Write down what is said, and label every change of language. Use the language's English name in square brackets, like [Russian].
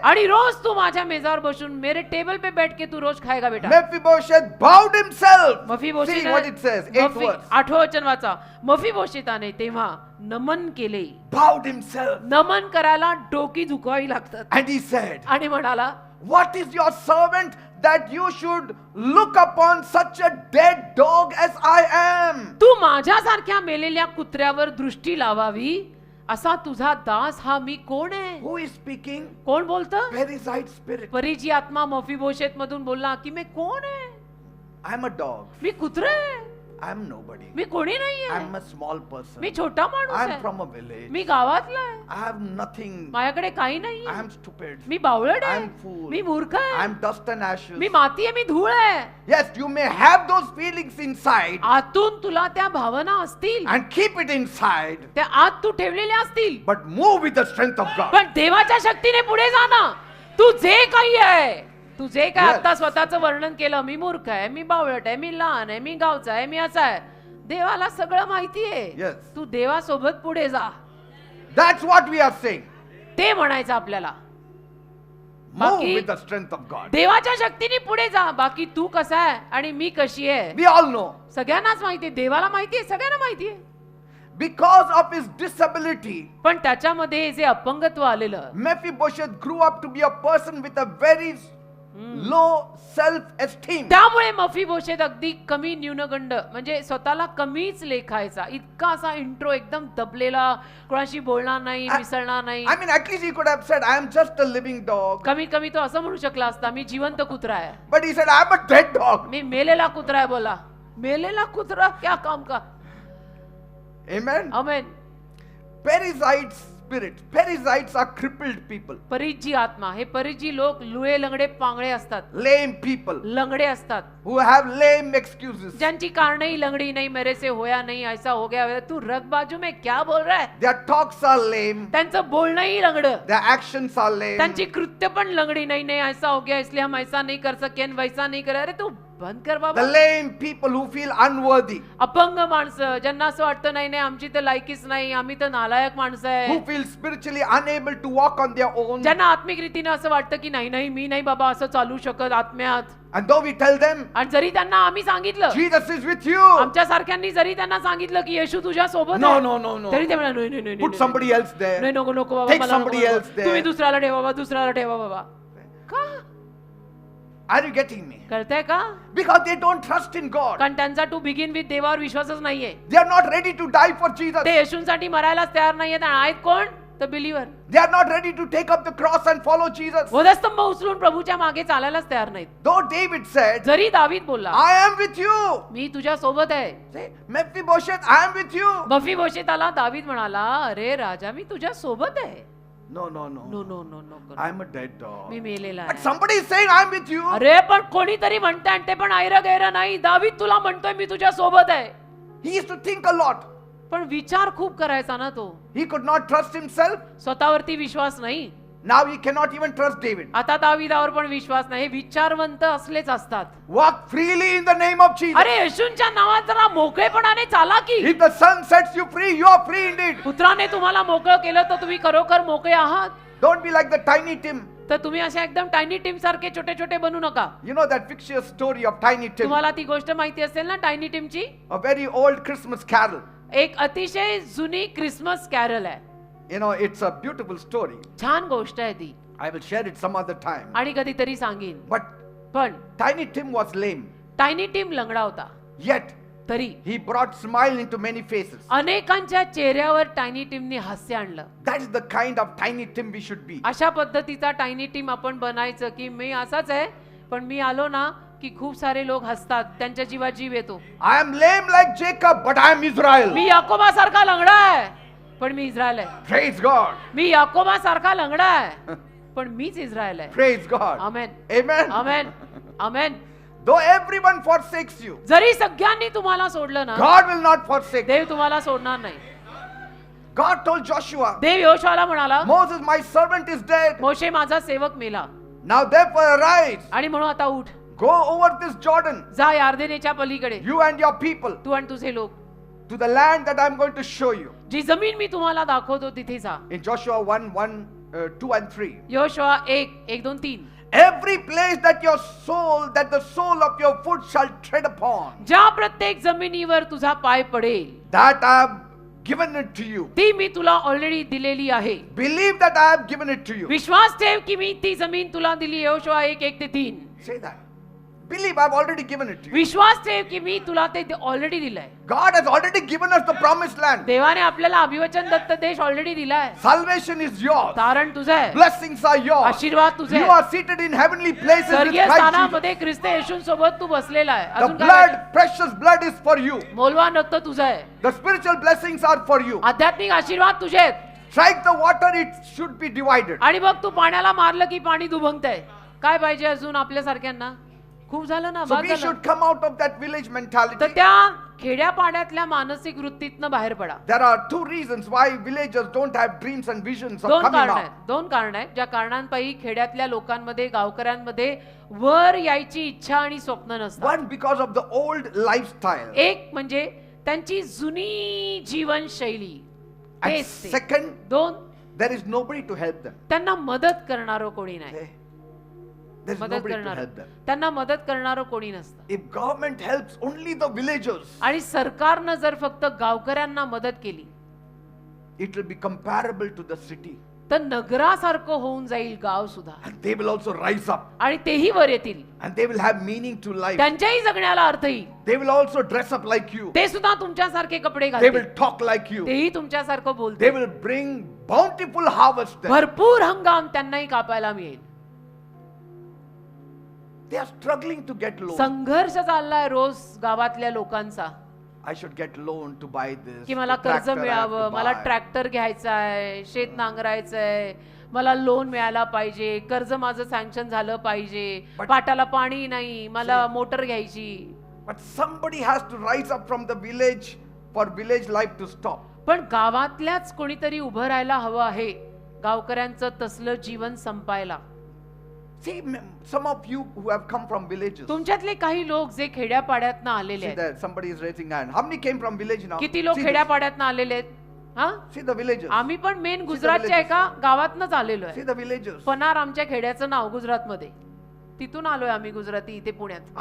[Marathi] आणि रोज तू माझ्या मेजावर बसून [Hindi] मेरे टेबल पे बैठ के तू रोज खाएगा बेटा. [English] Mephibosheth bowed himself. See what it says, 8 words. [Marathi] 8व वचन वाचा. मफीबोशेताने तेव्हा नमन केले. [English] Bowed himself. [Marathi] नमन करायला डोकी झुकवावी लागतात. [English] And he said, [Marathi] आणि म्हणाला, [English] what is your servant that you should look upon such a dead dog as I am? [Marathi] तू माझ्यासारख्या मेलेल्या कुत्र्यावर दृष्टी लावावी असा तुझा दास हा मी कोण आहे? [English] Who is speaking? [Marathi] कोण बोलतं? [English] Parasite spirit. [Marathi] परीची आत्मा मफीबोशेत मधून बोलला की मी कोण आहे? [English] I'm a dog. [Marathi] मी कुत्र आहे, [English] I'm nobody. [Marathi] मी कोणी नाहीये, [English] I'm a small person. [Marathi] मी छोटा माणूस [English] I'm [Marathi] आहे, [English] from a village. [Marathi] मी गावातला आहे, [English] I have nothing. [Marathi] माझ्याकडे काही नाहीये, [English] I'm stupid. [Marathi] मी बावळट आहे, [English] I'm fool. [Marathi] मी मूर्ख आहे, [English] I'm dust and ashes. [Marathi] मी माती आहे, मी धूळ आहे. [English] Yes, you may have those feelings inside [Marathi] आतून तुला त्या भावना असतील, [English] and keep it inside, [Marathi] त्या आत तू ठेवलेल्या असतील, [English] but move with the strength of God. [Marathi] पण देवाच्या शक्तीने पुढे जा ना. तू जे काही आहे, तू जे काय [English] Yes. [Marathi] आता स्वतःचं वर्णन केलं, मी मूर्ख आहे, मी बावळट आहे, मी लहान आहे, मी गावचा आहे, मी असा आहे, देवाला सगळं माहिती आहे. [English] Yes. [Marathi] तू देवासोबत पुढे जा, [English] That's what we are saying. [Marathi] ते म्हणायचं आपल्याला. [English] Move [Marathi] बाकी- [English] with the strength of God. [Marathi] देवाच्या शक्तीने पुढे जा. बाकी तू कसा आहे आणि मी कशी आहे [English] We all know. [Marathi] सगळ्यांनाच माहितीये, देवाला माहितीये, सगळ्यांना माहितीये. [English] Because of his disability, [Marathi] पण त्याच्यामध्ये जे अपंगत्व आलेलं, [English] Mephibosheth grew up to be a person with a very low self-esteem. [Marathi] त्यामुळे मफीबोशेत अगदी कमी न्यूनगंड, म्हणजे स्वतःला कमीच लेखायचा, इतका असा इंट्रो एकदम दबलेला, कोणाशी बोलणार नाही, मिसळणार नाही. [English] I mean, at least he could have said, I am just a living dog. [Marathi] कमी कमी तो असं म्हणू शकला असता, मी जिवंत कुत्रा आहे. [English] But he said, I am a dead dog. [Marathi] मी मेलेला कुत्रा आहे. बोला, मेलेला कुत्रा [Hindi] क्या काम का. [English] Amen. [Marathi] Amen. [English] Parasite spirit. Parasites are crippled people, [Marathi] परिजी आत्मा, हे परिजी लोक लुळे लंगडे पांगळे असतात, [English] lame people [Marathi] लंगडे असतात, [English] who have lame excuses. [Marathi] ज्यांची कारणही लंगडी नाही, [Hindi] मेरे से होया नहीं, ऐसा हो गया. तू रग बाजू में क्या बोल रहा है? [English] Their talks are lame. [Marathi] त्यांचं बोलणंही लंगड, [English] Their actions are lame. [Marathi] त्यांची कृत्य पण लंगडी. नाही नाही, [Hindi] ऐसा हो गया इसलिए हम ऐसा नहीं कर सके, वैसा नहीं करे. [Marathi] अरे तू बंद कर [English] The [Marathi] बाबा. [English] lame people who feel unworthy, [Marathi] अपंग माणसं, ज्यांना असं वाटतं नाही नाही आमची तर लायकीच नाही, आम्ही तर नालायक माणसं आहे, [English] who feel spiritually unable to walk on their own. [Marathi] ज्यांना आत्मिक रीतीने असं वाटतं की नाही नाही मी नाही बाबा असं चालू शकत आत्म्यात. [English] And though we tell them, [Marathi] आणि जरी त्यांना आम्ही सांगितलं, [English] Jesus is with you, [Marathi] आमच्या सारख्यांनी जरी त्यांना सांगितलं की येशू तुझ्या सोबत [English] No, [Marathi] आहे, [English] no, no, no. [Marathi] तरी ते म्हणा नाही नाही नाही, [English] put [Marathi] नाही, [English] somebody else there. [Marathi] नाही नको नको बाबा, [English] Take [Marathi] मला नको [English] somebody [Marathi] बाबा. [English] else there. [Marathi] तुम्ही दुसऱ्याला ठेवा बाबा, दुसऱ्याला ठेवा बाबा. का [English] Are you getting me? [Marathi] कळतंय का? [English] Because they don't trust in God. [Marathi] कारण त्यांचा [English] to begin with [Marathi] देवावर विश्वासच नाहीये. [English] They are not ready to die for Jesus. [Marathi] ते येशूंसाठी मरायलाच तयार नाहीयेत. आणि आहेत कोण? तर believer. [English] They are not ready to take up the cross and follow Jesus. [Marathi] वधस्तंभ उचलून प्रभूच्या मागे चालायलाच तयार नाहीत. [English] Though David said, [Marathi] जरी दावीद बोलला, [English] I am with you. [Marathi] मी तुझ्या सोबत आहे. [English] Say, Mephibosheth, I am with you. [Marathi] मफीबोशेताला दावीद म्हणाला, अरे राजा मी तुझ्या सोबत आहे. [English] No, no, no. No no no no, I am a dead dog. [Marathi] मी मेलेला [English] But [Marathi] आहे. [English] somebody is saying, I am with you. [Marathi] अरे पण कोणीतरी म्हणताय, आणि ते पण ऐर गैर नाही. दावीद तुला म्हणतोय मी तुझ्या सोबत आहे. [English] He used to think a lot. [Marathi] पण विचार खूप करायचा ना तो. [English] He could not trust himself. [Marathi] स्वतःवरती विश्वास नाही. [English] Now he cannot even trust David. [Marathi] आता दाविदावर पण विश्वास नाही. हे विचारवंत असलेच असतात. [English] Walk freely in the name of Jesus. [Marathi] अरे येशूंच्या नावात जरा मोकळेपणाने चाला की. [English] If the Son sets you free, you are free indeed. [Marathi] पुत्राने तुम्हाला मोकळं केलं तर तुम्ही खरोखर मोकळे आहात. [English] Don't be like the tiny Tim. [Marathi] तर तुम्ही अशा एकदम टायनी टीम सारखे छोटे छोटे बनू नका. [English] You know that fictitious story of Tiny Tim, [Marathi] तुम्हाला ती गोष्ट माहिती असेल ना टायनी टीमची. [English] a very old Christmas carol. [Marathi] एक अतिशय जुनी क्रिसमस कॅरल आहे. [English] You know, it's a beautiful story. [Marathi] छान गोष्ट आहे ती. [English] I will share it some other time. [Marathi] आणि कधीतरी सांगेन. [English] But [Marathi] पण [English] Tiny Tim was lame. [Marathi] Tiny team लंगडा होता. [English] Yet [Marathi] तरी [English] he brought smile into many faces. [Marathi] अनेकांच्या चेहऱ्यावर टायनी टीमने हास्य आणलं. [English] That is the kind of Tiny Tim we should be. [Marathi] अशा पद्धतीचा टायनी टीम आपण बनायचं की मी असाच आहे पण मी आलो ना की खूप सारे लोक हसतात, त्यांच्या जीवात जीव येतो. [English] I am lame like Jacob, but I am Israel. [Marathi] मी याकोबासारखा लंगडा आहे पण मी इस्रायल आहे. [English] Praise God. [Marathi] मी याकोबासारखा लंगडा आहे पण मीच इस्रायल आहे. [English] Praise God. [Marathi] Amen. [English] Amen. [Marathi] Amen. Amen. [English] Though everyone forsakes you, [Marathi] जरी सगळ्यांनी तुम्हाला सोडलं ना, [English] God will not forsake. [Marathi] देव तुम्हाला सोडणार नाही. [English] God told Joshua, [Marathi] देव योशुआला म्हणाला, [English] Moses, my servant is dead. [Marathi] मोशे माझा सेवक मेला [English] Now therefore arise, [Marathi] आणि म्हणून आता उठ, [English] go over this Jordan, [Marathi] जा यार्देनेच्या पलीकडे [English] you and your people, [Marathi] तू आणि तुझे लोक, [English] to the land that I am going to show you. [Marathi] जी जमीन मी तुम्हाला दाखवतो तिथे जा. [English] In Joshua 1, 2 and 3. [Marathi] Yoshua 1, 2, 3. [English] Every place that the sole of your foot shall tread upon, [Marathi] ज्या प्रत्येक जमिनीवर तुझा पाय पडेल [English] that I have given it to you. [Marathi] ती मी तुला ऑलरेडी दिलेली आहे. [English] Believe that I have given it to you. [Marathi] विश्वास ठेव की मी ती जमीन तुला दिली. Yoshua 1, 3. [English] Say that. Believe I have already given it to you. [Marathi] विश्वास ठेव की मी तुला ते ऑलरेडी दिलंय. [English] God has already given us the promised land. [Marathi] देवाने आपल्याला अभिवचन दत्त देश ऑलरेडी दिलाय. [English] Salvation is yours. [Marathi] तारण तुझं आहे. [English] Blessings are yours. [Marathi] आशीर्वाद तुझे [English] You [Marathi] आहे. [English] are seated in heavenly places with [Marathi] स्वर्गीय [English] Christ Jesus. [Marathi] स्थानामध्ये ख्रिस्त येशूंसोबत तू बसलेला आहे. [English] The [Marathi] अजून काय [English] blood, [Marathi] पाहिजे? [English] precious blood is for you. [Marathi] मोलवान रक्त तुझं आहे. [English] The spiritual blessings are for you. [Marathi] आध्यात्मिक आशीर्वाद तुझे आहेत. [English] Strike the water, it should be divided. [Marathi] आणि मग तू पाण्याला मारलं की पाणी दुभंगतंय. काय पाहिजे अजून आपल्या सारख्यांना? खूप झालं ना, [English] So [Marathi] बाद [English] we [Marathi] झालं. [English] should come out of that village [Marathi] तर [English] mentality. [Marathi] त्या खेड्या पाड्यातल्या मानसिक वृत्तीतनं बाहेर पडा. [English] There are two reasons why villagers don't have dreams and visions of [Marathi] दोन [English] coming [Marathi] कारण [English] out. [Marathi] आहेत. दोन कारण आहेत ज्या कारणांपायी खेड्यातल्या लोकांमध्ये, गावकऱ्यांमध्ये वर यायची इच्छा आणि स्वप्न नसतात. [English] One, because of the old lifestyle. [Marathi] एक म्हणजे त्यांची जुनी जीवनशैली. [English] And [Marathi] तेच ते. [English] second, [Marathi] दोन, [English] there is nobody to help them. [Marathi] त्यांना मदत करणारं कोणी नाही. [English] There's [Marathi] मदत [English] nobody to [Marathi] करणार, [English] help them. [Marathi] त्यांना मदत करणारं कोणी नसतं. [English] If government helps only the villagers, [Marathi] आणि सरकारनं जर फक्त गावकऱ्यांना मदत केली [English] it will be comparable to the city. [Marathi] तर नगरासारखं होऊन जाईल गाव सुद्धा. [English] And they will also rise up. [Marathi] आणि तेही वर येतील. [English] And they will have meaning to life. [Marathi] त्यांच्याही जगण्याला अर्थ येईल. [English] They will also dress up like you. [Marathi] ते सुद्धा तुमच्यासारखे कपडे [English] They will [Marathi] घालतील. [English] talk like you. [Marathi] तेही तुमच्यासारखं [English] They [Marathi] बोलतील. [English] will bring bountiful harvest there. [Marathi] भरपूर हंगाम त्यांनाही कापायला मिळेल. [English] They are struggling to get loan. [Marathi] संघर्ष चाललाय रोज गावातल्या लोकांचा [English] I should get loan to buy this. [Marathi] की मला [English] the [Marathi] कर्ज [English] tractor I have [Marathi] मिळावं, [English] to [Marathi] मला [English] buy. [Marathi] ट्रॅक्टर घ्यायचा आहे, शेत नांगरायचं आहे, मला लोन मिळायला पाहिजे, कर्ज माझं सँक्शन झालं पाहिजे, [English] But- [Marathi] पाटाला पाणी नाही, मला मोटर घ्यायची. [English] But somebody has to rise up from the village for village life to stop. [Marathi] पण गावातल्याच कोणीतरी उभं राहायला हवं आहे गावकऱ्यांचं तसलं जीवन संपायला. [English] See, some of you who have come from villages. [Marathi] तुमच्यातले काही लोक जे खेड्यापाड्यातनं आलेले [English] See that somebody is raising hand. How many came from village now? [Marathi] किती लोक [English] See this. [Marathi] खेड्यापाड्यातनं आलेले आहेत? हा, [English] See the villagers. [Marathi] आम्ही पण मेन गुजरातच्या एका गावातनच आलेलो [English] See [Marathi] आहे. [English] the villagers. [Marathi] पनार आमच्या खेड्याचं नाव गुजरातमध्ये. तिथून आलोय आम्ही गुजराती इथे पुण्यात.